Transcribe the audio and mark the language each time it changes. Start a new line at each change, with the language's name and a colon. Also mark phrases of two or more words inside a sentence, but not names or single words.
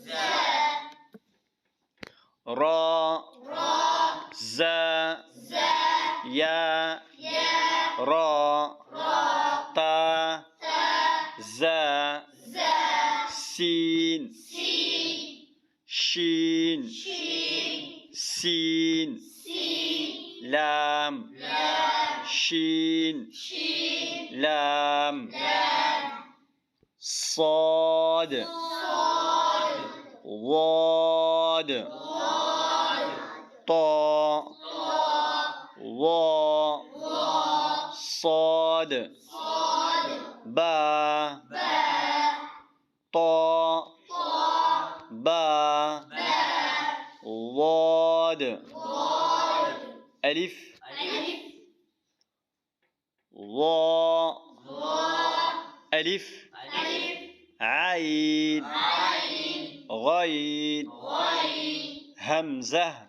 Arabic: را، زا، یا، را، تا، زا، سین، شین، سین، لام، شين لام صاد ضاد طاء ظاء صاد باء طاء باء ضاد ألف ضاء ألف عين غين همزة